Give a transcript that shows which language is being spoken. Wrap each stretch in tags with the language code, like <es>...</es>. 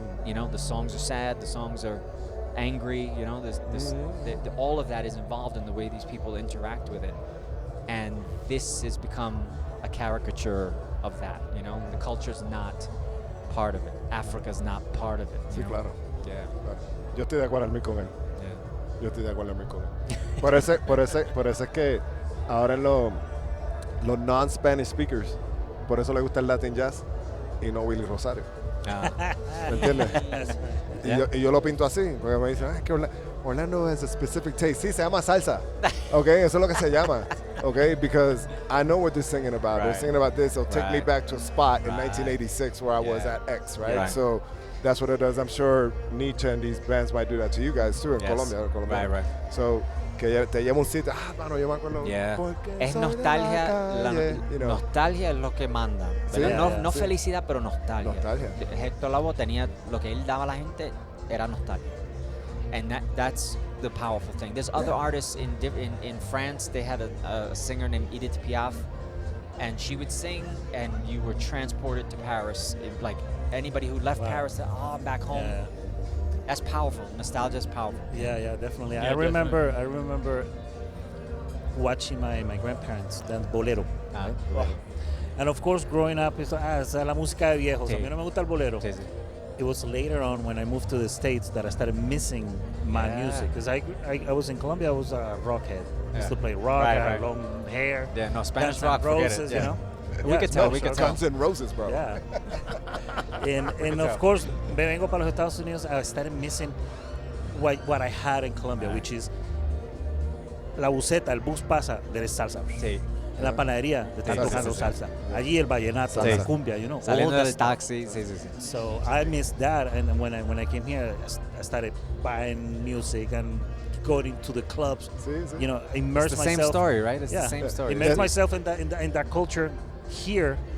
<en>You know, the songs are sad, the songs are angry, you know, all of that is involved in the way these people interact with it. And this has become a caricature of that, you know? The culture's not part of it. Africa's not part of it.</en> <es>Sí, claro.</es> <en>Yeah.</en> <es>Claro. Yo estoy de acuerdo con él. Yeah. Yo estoy de acuerdo con él. Por eso es que ahora en los</es> <en>non-Spanish speakers,</en> <es>por eso le gusta el Latin Jazz y no Willy Rosario. ¿Me entiendes? Y yo lo pinto así, porque me dicen, es que Orlando</es> <en>has a specific taste.</en> <es>Sí, se llama salsa. Okay, eso es lo que se llama.</es> <en>Okay, because I know what they're singing about. They're singing about this. It'll take me back to a spot in 1986 where I was at X, right? So that's what it does. I'm sure Nietzsche and these bands might do that to you guys too in Colombia. Right.</en> <es>So que te lleva un sitio, mano, yo me acuerdo. Es nostalgia, nostalgia es lo que manda. No felicidad, pero nostalgia. Héctor Lavoe tenía, lo que él daba a la gente era nostalgia.</es> <en>And that's the powerful thing. There's other artists in France. They had a singer named Edith Piaf, and she would sing, and you were transported to Paris. Like anybody who left Paris said, I'm back home. Yeah. That's powerful. Nostalgia is powerful. Yeah, definitely. Yeah, I remember watching my grandparents dance bolero. Right? Wow. And of course, growing up,</en> <es>es la música de viejos. A mí no me gusta el bolero. Sí.</es> <en>It was later on when I moved to the States that I started missing my music. Because I was in Colombia, I was a rockhead. I used to play rock, I had long hair. Yeah, no, Spanish Guns rock, forget Roses, it. You know? We could tell. Guns N' Roses, bro. Yeah. and of course,</en> <es>me vengo para los Estados Unidos,</es> <en>I started missing what I had in Colombia, which is</en> <es>la buceta, el bus pasa,</es> <en>there is salsa.</en> <es>Sí. En la panadería te están tocando salsa. Allí el vallenato, la cumbia, you know. Saliendo del taxi, sí.</es> <en>So I missed that, and when I came here, I started buying music and going to the clubs. You know, immerse myself. It's the same story, right? It's the same story. Immerse myself in that culture here.</en>